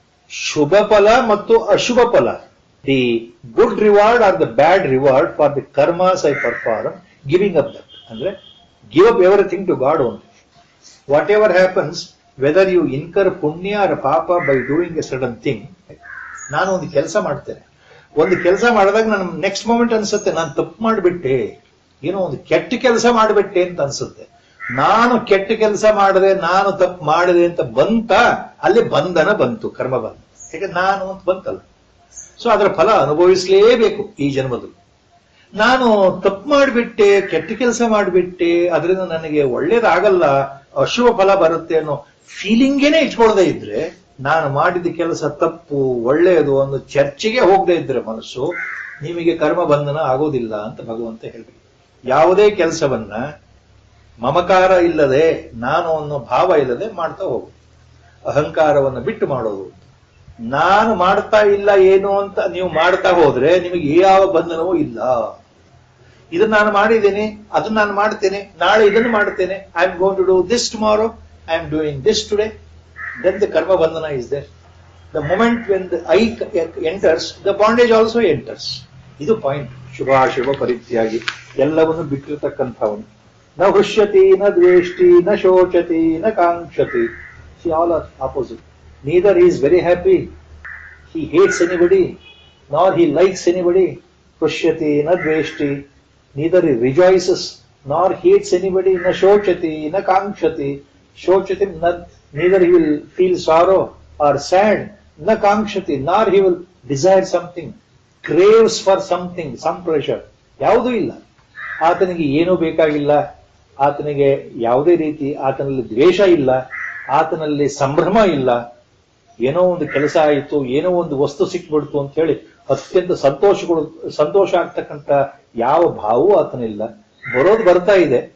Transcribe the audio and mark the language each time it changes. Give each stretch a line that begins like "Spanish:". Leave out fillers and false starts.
English: Shubhapala mattu Ashubhapala. The good reward or the bad reward for the karmas I perform, giving up that. Andre, give up everything to God only. Whatever happens, whether you incur punya or papa by doing a certain thing,
Kannada: ನಾನು ಒಂದು ಕೆಲಸ ಮಾಡ್ತೇನೆ. ಒಂದು ಕೆಲಸ ಮಾಡಿದಾಗ ನಾನು
English: next moment
Kannada: ಅನ್ಸುತ್ತೆ ನಾನು ತಪ್ಪು ಮಾಡಿಬಿಟ್ಟೆ, ಏನೋ ಒಂದು ಕೆಟ್ಟ ಕೆಲಸ ಮಾಡಿಬಿಟ್ಟೆ ಅಂತ ಅನ್ಸುತ್ತೆ. ನಾನು ಕೆಟ್ಟ ಕೆಲಸ ಮಾಡಿದೆ, ನಾನು ತಪ್ಪು ಮಾಡಿದೆ ಅಂತ ಬಂತ, ಅಲ್ಲಿ ಬಂಧನ ಬಂತು, ಕರ್ಮ ಬಂತು. ಯಾಕಂದ್ರೆ ನಾನು ಅಂತ ಬಂತಲ್ಲ. ಸೊ ಅದರ ಫಲ ಅನುಭವಿಸಲೇಬೇಕು ಈ ಜನ್ಮದಲ್ಲಿ. ನಾನು ತಪ್ಪು ಮಾಡಿಬಿಟ್ಟೆ, ಕೆಟ್ಟ ಕೆಲಸ ಮಾಡಿಬಿಟ್ಟೆ, ಅದರಿಂದ ನನಗೆ ಒಳ್ಳೇದಾಗಲ್ಲ, ಅಶುಭ ಫಲ ಬರುತ್ತೆ ಅನ್ನೋ ಫೀಲಿಂಗೇನೆ ಇಟ್ಕೊಳ್ಳದೆ ಇದ್ರೆ, ನಾನು ಮಾಡಿದ ಕೆಲಸ ತಪ್ಪು ಒಳ್ಳೆಯದು ಒಂದು ಚರ್ಚೆಗೆ ಹೋಗದೆ ಇದ್ರೆ ಮನಸ್ಸು, ನಿಮಗೆ ಕರ್ಮ ಬಂಧನ ಆಗೋದಿಲ್ಲ ಅಂತ ಭಗವಂತ ಹೇಳ್ಬೇಕು. ಯಾವುದೇ ಕೆಲಸವನ್ನ ಮಮಕಾರ ಇಲ್ಲದೆ, ನಾನು ಅನ್ನೋ ಭಾವ ಇಲ್ಲದೆ ಮಾಡ್ತಾ ಹೋಗು. ಅಹಂಕಾರವನ್ನು ಬಿಟ್ಟು ಮಾಡೋದು. ನಾನು ಮಾಡ್ತಾ ಇಲ್ಲ ಏನು ಅಂತ ನೀವು ಮಾಡ್ತಾ ಹೋದ್ರೆ ನಿಮಗೆ ಯಾವ ಬಂಧನವೂ ಇಲ್ಲ. ಇದನ್ನ ನಾನು ಮಾಡಿದ್ದೇನೆ, ಅದನ್ನ ನಾನು ಮಾಡ್ತೇನೆ, ನಾಳೆ ಇದನ್ನು ಮಾಡ್ತೇನೆ,
English: I am going to do this tomorrow, I am doing this today. Then the karma bandhana is there. The moment when the I enters, the bondage also enters. Idu point. Shubha Parityagi.
Kannada: ಎಲ್ಲವನ್ನು ಬಿಟ್ಟಿರತಕ್ಕಂಥವನು.
Sanskrit: ನ ಹೃಷ್ಯತಿ ನ ದ್ವೇಷ್ಟಿ ನ ಶೋಚತಿ ನ ಕಾಂಕ್ಷತಿ.
English: See, all are opposite. Neither he is very happy, he hates anybody, nor he likes anybody.
Sanskrit: Hೃಷ್ಯತಿ ನ ದ್ವೇಷ್ಟಿ.
English: Neither he rejoices nor hates anybody.
Sanskrit: ನ ಶೋಚತಿ ನ ಕಾಂಕ್ಷತಿ.
English: Shochati, neither he will feel sorrow or sad, na kankshati, nor he will desire something, craves for something, some pleasure.
Kannada: ಯಾವುದೂ ಇಲ್ಲ. ಆತನಿಗೆ ಏನೂ ಬೇಕಾಗಿಲ್ಲ, ಆತನಿಗೆ ಯಾವುದೇ ರೀತಿ ಆತನಲ್ಲಿ ದ್ವೇಷ ಇಲ್ಲ, ಆತನಲ್ಲಿ ಸಂಭ್ರಮ ಇಲ್ಲ. ಏನೋ ಒಂದು ಕೆಲಸ ಆಯಿತು, ಏನೋ ಒಂದು ವಸ್ತು ಸಿಕ್ಬಿಡ್ತು ಅಂತ ಹೇಳಿ ಅತ್ಯಂತ ಸಂತೋಷ ಆಗ್ತಕ್ಕಂಥ ಯಾವ ಭಾವವೂ ಆತನಿಲ್ಲ. ಬರೋದು ಬರ್ತಾ ಇದೆ.